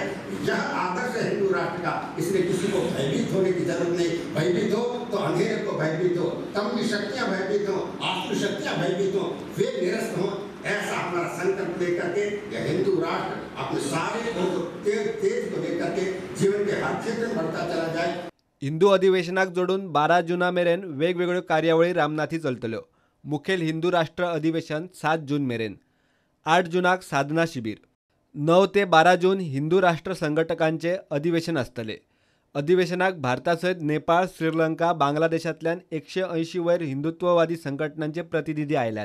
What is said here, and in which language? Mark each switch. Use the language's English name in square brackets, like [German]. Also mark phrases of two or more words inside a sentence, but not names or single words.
[Hindi] यह आदर्श है हिंदू राष्ट्र का, इसलिए किसी को भयभीत होने की जरूरत नहीं। भयभीत हो तो अंधेरे को भयभीत हो, तम की शक्तियां भयभीत हो, आसुरी शक्तियां भयभीत हो, वे निरस्त हो। ऐसा हमारा संकल्प लेकर के यह हिंदू राष्ट्र अपने सारे तेज को लेकर के जीवन के हर क्षेत्र में बढ़ता चला जाए। [Konkani] हिंदू अधिवेशनाक जोडून 12 जूना मेरेन वेगवेगळ्यो कार्यावळी रामनाथी चलतल्यो। मुखेल हिंदू राष्ट्र अधिवेशन 7 जून मेरेन, 8 जूनाक साधना शिबीर, 9 ते 12 जून हिंदू राष्ट्र संघटकांचे अधिवेशन आसतले। अधिवेशनाक भारतासयत नेपाळ, श्रीलंका, बांगलादेशांतल्यान 180 वयर हिंदुत्ववादी संघटनांचे प्रतिनिधी आयल्यात।